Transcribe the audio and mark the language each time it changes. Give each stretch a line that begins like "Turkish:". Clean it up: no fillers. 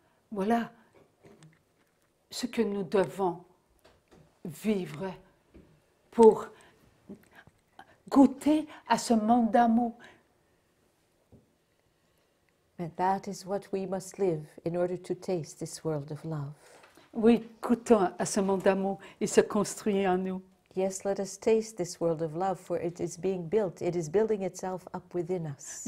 French: Voilà ce que nous devons vivre pour goûter à ce monde d'amour.
English: And that is what we must live in order to taste this world of love.
French: Oui, goûtons à ce monde d'amour. Il se construit en nous.
English: Yes, let us taste this world of love, for it is being built. It is building itself up within us.